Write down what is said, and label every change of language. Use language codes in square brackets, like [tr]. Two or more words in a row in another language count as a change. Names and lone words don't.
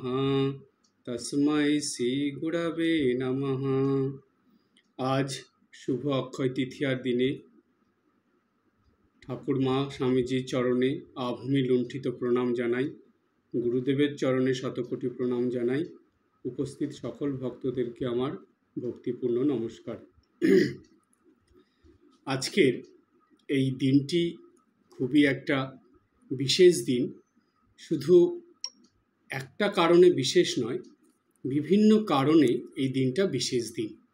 [sa] तस्मै श्री गुरवे नमः। [bn] আজ শুভ অক্ষয় তৃতীয়ার দিনে ঠাকুরমা স্বামীজীর চরণে আভূমি লুণ্ঠিত প্রণাম জানাই, গুরুদেবের চরণে শতকোটি প্রণাম জানাই। উপস্থিত সকল ভক্তদেরকে আমার ভক্তিপূর্ণ নমস্কার। आजकेर এই দিনটি খুবই একটা বিশেষ দিন। শুধু একটা কারণে বিশেষ নয়, বিভিন্ন কারণে এই দিনটা বিশেষ দিন।